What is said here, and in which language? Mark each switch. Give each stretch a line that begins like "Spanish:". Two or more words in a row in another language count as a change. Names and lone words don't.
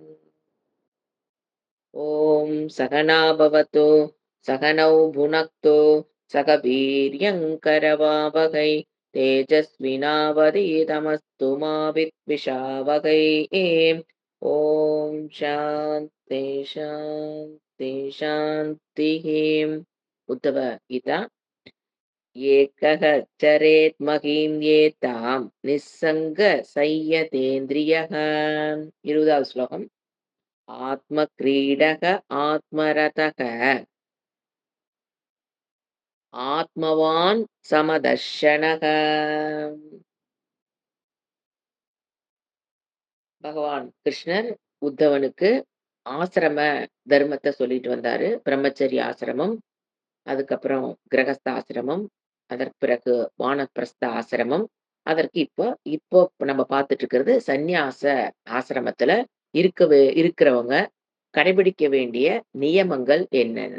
Sanskrit: ॐ सहना भवतु सहनौ भुनक्तु सह वीर्यङ्करवावहै तेजस्विनावधीतमस्तु मा विद्विषावहै ॐ शान्ति शान्ति शान्तिः। उद्धव गीता एकः चरेत् महीं एतां निस्सङ्गसंयतेन्द्रियः
Tamil: 20வது ஸ்லோகம்
Sanskrit: आत्मक्रीडक आत्मरतः आत्मवान् समदर्शनः।
Tamil: பகவான் கிருஷ்ணர் உத்தவனுக்கு ஆசிரம தர்மத்தை சொல்லிட்டு வந்தாரு. பிரம்மச்சரிய ஆசிரமம், அதுக்கப்புறம் கிரகஸ்த ஆசிரமம், அதற்கு பிறகு வானப்பிரஸ்த ஆசிரமம், அதற்கு இப்போ இப்போ நம்ம பார்த்துட்டு இருக்கிறது சந்நியாச ஆசிரமத்துல இருக்கிறவங்க கடைபிடிக்க வேண்டிய நியமங்கள் என்னென்ன?